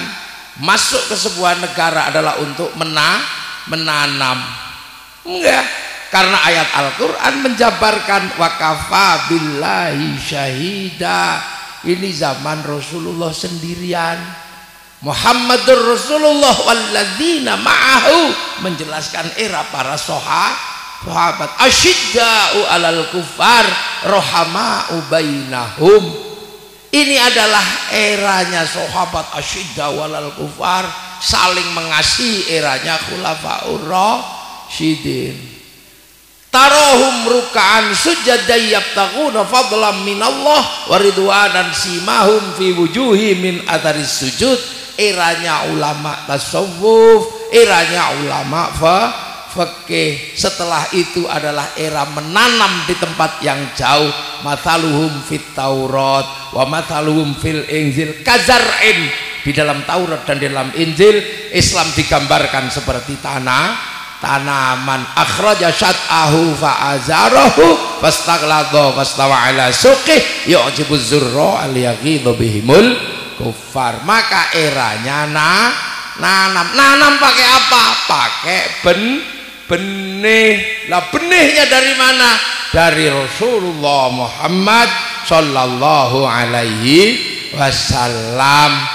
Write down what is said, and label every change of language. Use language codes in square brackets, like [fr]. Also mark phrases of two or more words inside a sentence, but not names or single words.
[id] Masuk ke sebuah negara adalah untuk menanam, enggak, karena ayat Al-Quran menjabarkan [ar] وكفى بالله شهيدا. [id] Ini zaman Rasulullah sendirian, [ar] محمد رسول الله والذين معه, [id] menjelaskan era para sahabat. [ar] أشداء على الكفار رحماء بينهم. [id] Ini adalah eranya sahabat [ar] أشداء على الكفار, [id] saling mengasihi. Eranya khulafaur rasyidin. [ar] تراهم ركعا سجدا يبتغون فضلا من الله ورضوانا سيماهم في وجوههم من أثر السجود. [id] Eranya ulama tasawuf, eranya ulama fikih. Setelah itu adalah era menanam di tempat yang jauh. [ar] مثلهم في التوراة ومثلهم في الإنجيل كزرع. [id] Di dalam Taurat dan di dalam Injil, Islam digambarkan seperti tanaman. [ar] أخرج شطأه فآزره فاستغلظ فاستوى على سوقه يعجب الزراع ليغيظ بهم الكفار. [id] Maka eranya nanam pakai apa? Pakai benih. Lah benihnya dari mana? Dari Rasulullah Muhammad [ar] صلى الله عليه وسلم.